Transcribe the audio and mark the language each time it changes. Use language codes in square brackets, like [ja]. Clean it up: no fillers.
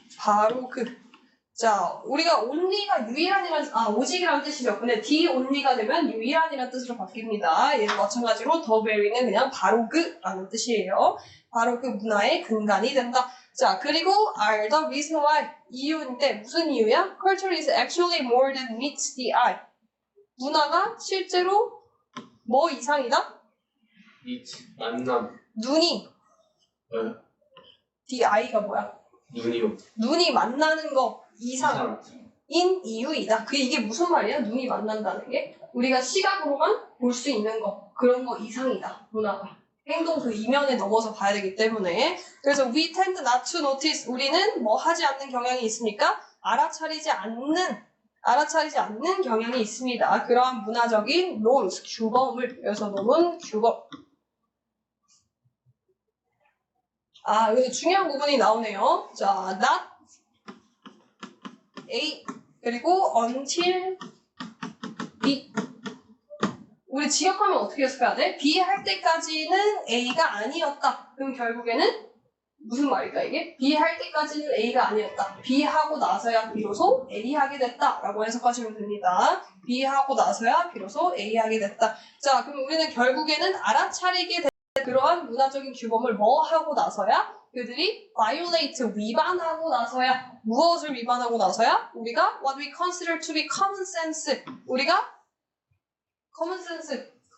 [ko] 바로 자, 우리가 only가 유일한이라는, 오직이라는 뜻이죠. 근데 the only가 되면 유일한이라는 뜻으로 바뀝니다. 얘도 마찬가지로 the very는 그냥 바로 라는 뜻이에요. 바로 그 문화의 근간이 된다. 자, 그리고 [en] are the reason why, [ko] 이유인데 무슨 이유야? [en] Culture is actually more than meets the eye. [ko] 문화가 실제로 뭐 이상이다? 만남. 눈이. the eye가 뭐야? 눈이요. 눈이 만나는 거 이상인 이유이다. 이게 무슨 말이야? 눈이 만난다는 게 우리가 시각으로만 볼 수 있는 거, 그런 거 이상이다. 문화가. 행동 그 이면에 넘어서 봐야 되기 때문에. 그래서 [en] we tend not to notice, [ko] 우리는 뭐 하지 않는 경향이 있으니까 알아차리지 않는 경향이 있습니다. 그러한 문화적인 norms, 규범을, 여기서 놈은 규범. 여기서 중요한 부분이 나오네요. 자, not A, 그리고 until B. 우리 직역하면 어떻게 해석해야 돼? B 할 때까지는 A가 아니었다. 그럼 결국에는 무슨 말일까 이게? B 할 때까지는 A가 아니었다. B 하고 나서야 비로소 A 하게 됐다. 라고 해석하시면 됩니다. B 하고 나서야 비로소 A 하게 됐다. 자, 그럼 우리는 결국에는 알아차리게 된 그러한 문화적인 규범을 뭐 하고 나서야? 그들이 violate, 위반하고 나서야. 무엇을 위반하고 나서야? 우리가 [en] what we consider to be common sense. 우리가 common sense.